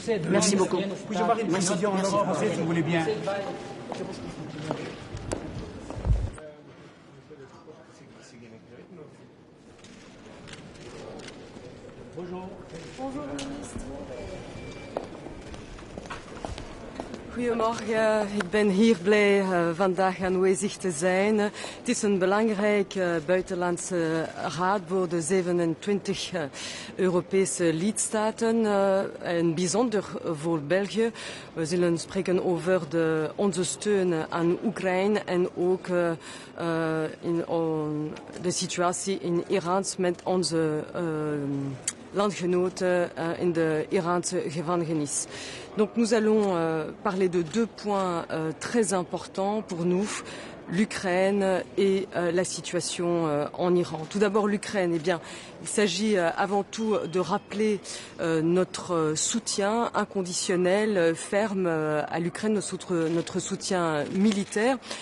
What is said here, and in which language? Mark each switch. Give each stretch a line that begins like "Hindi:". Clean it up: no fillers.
French: Merci beaucoup. Puis-je avoir une précision en français, si vous voulez bien? Bonjour. Bonjour, ministre.
Dutch: Goedemorgen, ik ben hier blij vandaag aanwezig te zijn. Het is een belangrijke buitenlandse raad voor de 27 Europese lidstaten en bijzonder voor België. We zullen spreken over onze steun aan Oekraïne en ook de situatie in Iran met onze landgenoten in de Iraanse gevangenis.
French: Donc nous allons parler de deux points très importants pour nous, l'Ukraine et la situation en Iran. Tout d'abord l'Ukraine, eh bien, il s'agit avant tout de rappeler notre soutien inconditionnel, ferme à l'Ukraine, notre soutien militaire.